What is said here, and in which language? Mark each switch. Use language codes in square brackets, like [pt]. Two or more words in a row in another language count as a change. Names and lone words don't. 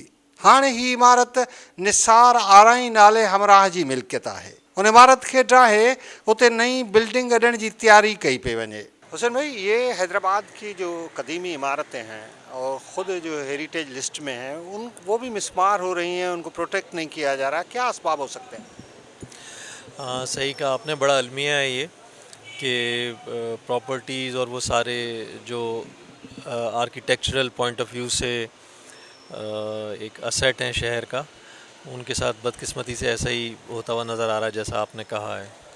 [sd] हाणे ही इमारत निसार आराई नाले हमराह जी मिल्कियत आहे। उन इमारत खे ड्राहे उते नई बिल्डिंग अॾण जी तैयारी कई पई वञे। [ur] حسین بھائی، یہ حیدرآباد کی جو قدیمی عمارتیں ہیں اور خود جو [en] heritage list [ur] میں ہیں، وہ بھی مسمار ہو رہی ہیں، ان کو پروٹیکٹ نہیں کیا جا رہا، کیا اسباب ہو سکتے ہیں? ہاں، صحیح کہا آپ نے. بڑا المیہ ہے یہ کہ پراپرٹیز اور وہ سارے جو [en] architectural point of view [ur] سے ایک اسیٹ ہیں شہر کا، ان کے ساتھ بدقسمتی سے ایسا ہی ہوتا ہوا نظر آ رہا ہے جیسا آپ نے کہا ہے.